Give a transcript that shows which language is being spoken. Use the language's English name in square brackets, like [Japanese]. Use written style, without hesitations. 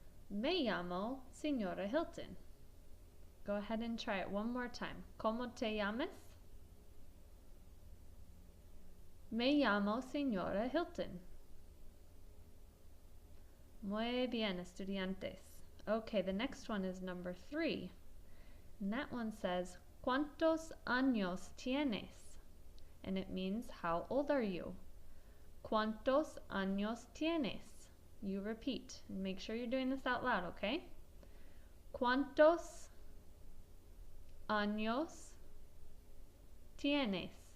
[Spanish] Me llamo Señora Hilton. [English] Go ahead and try it one more time. [Spanish] ¿Cómo te llamas? Me llamo Señora Hilton. Muy bien, estudiantes. [English] Okay, the next one is number 3. And that one says, [Spanish] ¿Cuántos años tienes? [English] And it means, how old are you? [Spanish] ¿Cuántos años tienes? [English] You repeat. And make sure you're doing this out loud, okay? [Spanish] ¿Cuántos años tienes?